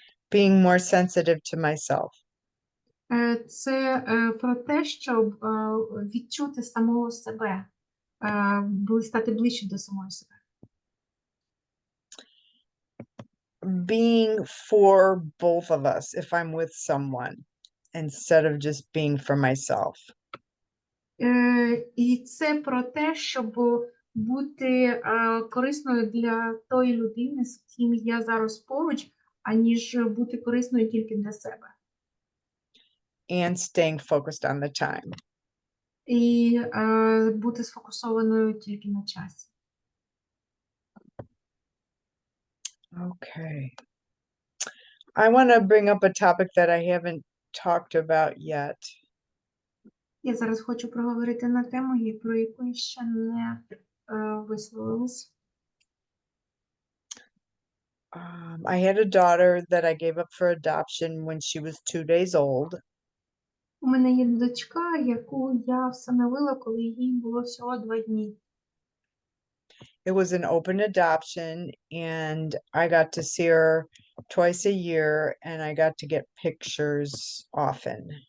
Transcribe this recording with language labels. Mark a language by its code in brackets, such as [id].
[en] Being more sensitive to myself. [uk] Це про те, щоб відчути самого себе, стати ближче до самого себе. [en] Being for both of us if I'm with someone instead of just being for myself. [uk] І це про те, щоб бути корисною для тої людини, з ким я зараз поруч, аніж бути корисною тільки для себе. [en] And staying focused on the time. [uk] І бути сфокусованою тільки на часі. [en] Okay. I want to bring up a topic that I haven't talked about yet. [uk] Я зараз хочу проговорити на тему, про яку я ще не висловилась. [en] I had a daughter that I gave up for adoption when she was 2 days old. [uk] У мене є дочка, яку я всиновила, коли їй було всього 2 дні. [en] It was an open adoption, and I got to see her twice a year, and I got to get pictures often.